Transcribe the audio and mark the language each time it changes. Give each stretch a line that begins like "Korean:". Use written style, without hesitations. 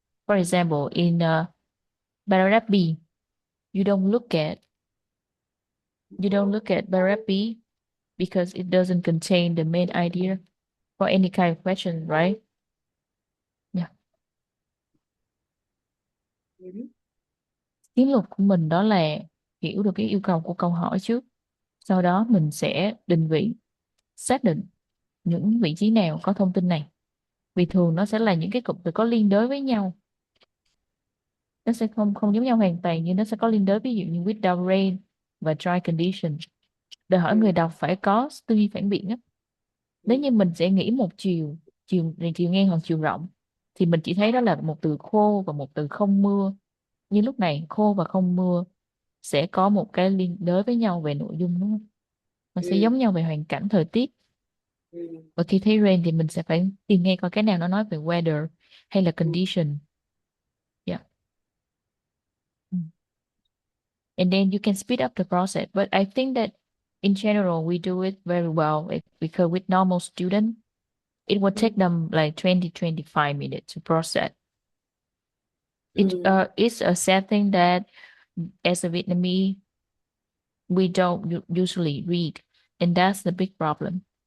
English: For example, in paragraph B, you don't look at paragraph B because it doesn't contain the main idea for any kind of question, right? Yeah.
Vietnamese: Chiến lược của mình đó là hiểu được cái yêu cầu của câu hỏi trước. Sau đó mình sẽ định vị, xác định những vị trí nào có thông tin này. Vì thường nó sẽ là những cái cụm từ có liên đới với nhau. Nó sẽ không giống nhau hoàn toàn, nhưng nó sẽ có liên đới, ví dụ như without rain và dry condition. Đòi hỏi người đọc phải có tư duy phản biện á. Nếu như mình sẽ nghĩ một chiều ngang hoặc chiều rộng, thì mình chỉ thấy đó là một từ khô và một từ không mưa. Nhưng lúc này khô và không mưa sẽ có một cái liên đới với nhau về nội dung, đúng không? Nó sẽ giống nhau về hoàn cảnh thời tiết. Và khi thấy rain thì mình sẽ phải tìm nghe coi cái nào nó nói về weather hay là condition.
English: Yeah. And then you can speed up the process. But I think that in general, we do it very well because with normal students, it would take them like 20-25 minutes to process. It's a sad thing that as a Vietnamese, we don't usually read, and that's the big problem.